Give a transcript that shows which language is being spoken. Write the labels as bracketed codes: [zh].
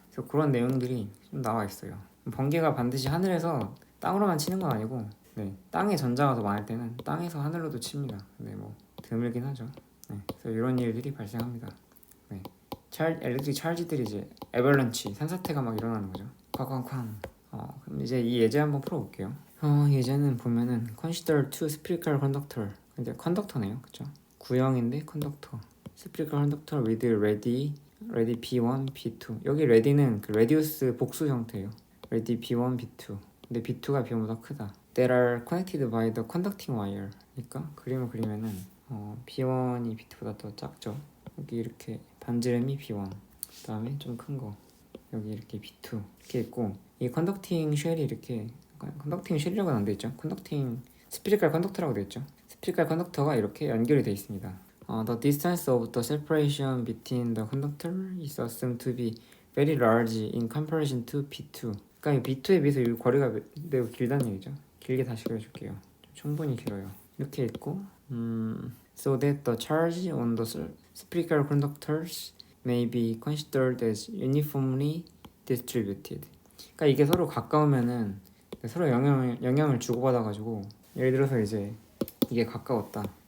[ko] 그래서 그런 내용들이 좀 나와 있어요. 번개가 반드시 하늘에서 땅으로만 치는 건 아니고 땅에 전자가 더 많을 때는 땅에서 하늘로도 칩니다. 뭐 드물긴 하죠. 그래서 이런 일들이 발생합니다. 엘렉트릭 찰지들이 이제 에벌런치 산사태가 막 일어나는 거죠. 쾅쾅쾅. 그럼 이제 이 예제 한번 풀어볼게요. 예제는 보면은 [en] consider two spherical conductor. [ko] 이제 컨덕터네요, 그렇죠? 구형인데 컨덕터. [en] spherical conductor with ready B1, B2. [ko] 여기 ready는 그 레디우스 복수 형태예요. [en] ready B1, B2. [ko] 근데 B2가 B1보다 크다. [en] That are connected by the conducting wire. [ko] 그러니까 그림을 그리면은 B1이 B2보다 더 작죠. 여기 이렇게 반지름이 B1, 그 다음에 좀 큰 거 여기 이렇게 B2 이렇게 있고, 이 컨덕팅 쉘이 이렇게 컨덕팅 쉘이라고는 안 돼 있죠. 컨덕팅 스피리컬 컨덕터라고 돼 있죠. 스피리컬 컨덕터가 이렇게 연결이 돼 있습니다. [en] The distance of the separation between the conductor is assumed to be very large in comparison to B2. [ko] 그러니까 이 B2에 비해서 이 거리가 매우 길다는 얘기죠. 길게 다시 그려줄게요. 충분히 길어요. 이렇게 있고 [en] so that the charge on the spherical conductors may be considered as uniformly distributed. [ko] 그러니까 이게 서로 가까우면은 서로 영향을 주고받아가지고 예를 들어서 이제 이게 가까웠다.